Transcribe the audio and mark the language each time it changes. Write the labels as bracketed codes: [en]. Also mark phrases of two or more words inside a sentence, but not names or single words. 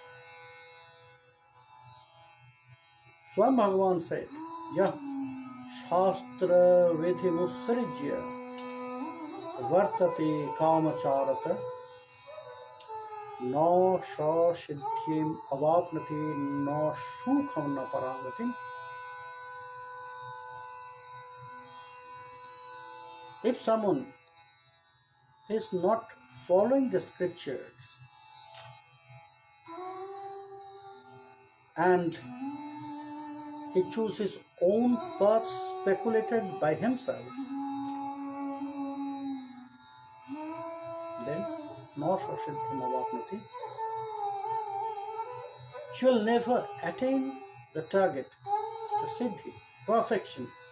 [sa] Swam Bhagavan said, यः शास्त्र विधि मुत्सृज्य वर्तते कामकारतः न स सिद्धिम् अवाप्नोति न सुखं न परां गतिम्. [en] If someone is not following the scriptures and he chooses his own path speculated by himself, then [sa] न सिद्धिम् अवाप्नोति, [en] he will never attain the target, the siddhi, perfection.